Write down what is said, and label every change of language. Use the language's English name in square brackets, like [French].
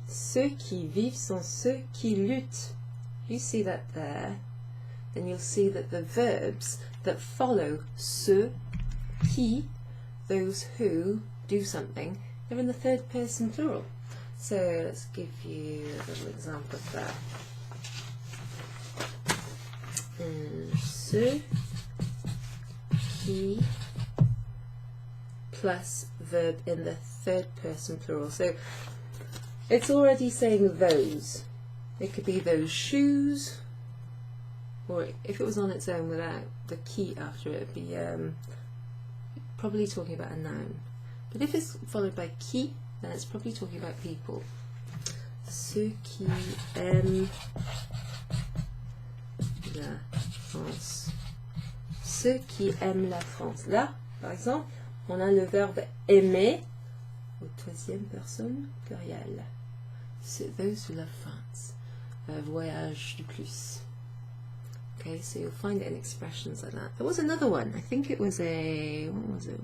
[French] Ceux qui vivent sont ceux qui luttent. [English] You see that there? Then you'll see that the verbs that follow ceux, qui, those who do something, they're in the third person plural. So let's give you a little example of that. [French] Ceux qui [English] plus verb in the third person plural. So it's already saying those. It could be those shoes, or if it was on its own without the qui after it, it'd be probably talking about a noun. But if it's followed by qui, then it's probably talking about people. [French] Ceux qui aiment la France. Ceux qui aiment la France. Là, par exemple, on a le verbe aimer au troisième personne pluriel. C'est [English] those who love France. [French] Voyage du plus. [English] Okay, so you'll find it in expressions like that. There was another one. I think it was a, what was it?